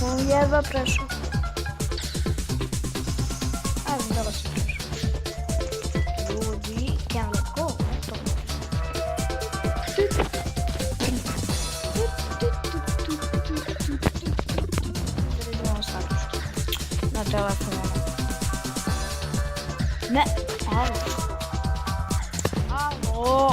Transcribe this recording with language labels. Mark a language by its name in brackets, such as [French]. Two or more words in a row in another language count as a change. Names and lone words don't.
[Croatian] Jedva prešao. Ajde, dobro sam prešao. Ljudi, [English] can let go. [Croatian] Na telefonu. Ne, alo. Alo.